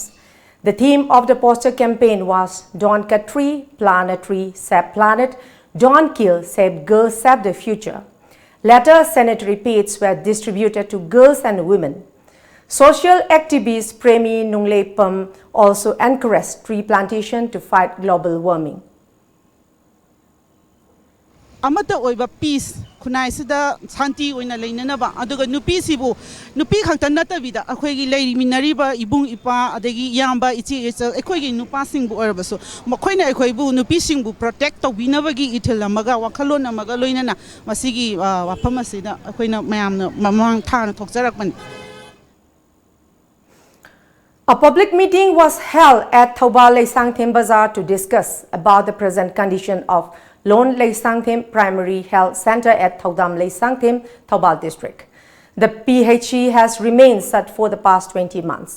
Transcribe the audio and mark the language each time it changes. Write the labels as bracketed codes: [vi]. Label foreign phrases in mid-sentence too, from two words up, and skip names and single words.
[en] The theme of the poster campaign was Don't Cut Tree, Plant a Tree, Save Planet, Don't Kill, Save Girls, Save the Future. Later, sanitary pads were distributed to girls and women. Social activist Premi Nunglepam also encouraged tree plantation to fight global warming. [mni] amata oiba peace khunai sida shanti oina leinanaba aduga nupi sibu nupi khakta natabida akhoi leiri minariba ibung ipa adagi yamba ichi akhoi gi nupa singbu orabasu makhoina akhoi bu nupi singbu protect tobinabagi ithil amaga wakhalon amaga loinana masigi wafam asida akhoina mayamna mamang thana thokjarakman. [en] A public meeting was held at Thoubal Leisangthem Bazaar to discuss about the present condition of Lone Leisangthem Primary Health Center at Thaudam Leisangthem, Thoubal District. The PHC has remained shut for the past 20 months.